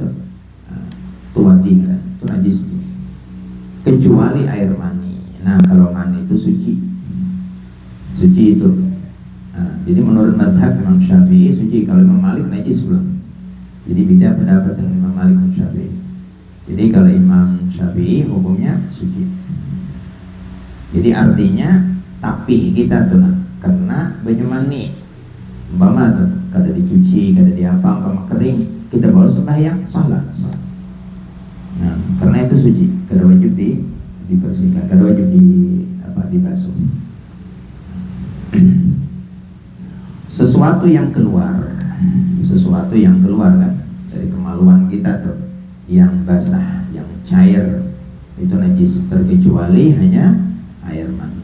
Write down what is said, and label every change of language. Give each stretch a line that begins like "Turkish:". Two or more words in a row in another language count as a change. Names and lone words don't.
Indonesian: Itu wadi kan? Itu najis. Kecuali air mani. Nah, kalau mani itu suci itu. Nah, jadi menurut madhab Imam Syafi'i suci. Kalau Imam Malik najis belum. Jadi beda pendapat dengan Imam Malik dan Syafi'i. Jadi kalau Imam Syafi'i hukumnya suci.
Banjar: Jadi artinya tapih kita tuh kena banyu mani, umpama tuh kada dicuci, kada diapa, umpama kering, kita bawa sembahyang salah.
Indonesian: Nah, karena itu suci, kada wajib dibersihkan, kada wajib dibasuh. Sesuatu yang keluar kan dari kemaluan kita tuh, yang basah, yang cair, itu najis, terkecuali hanya air mani.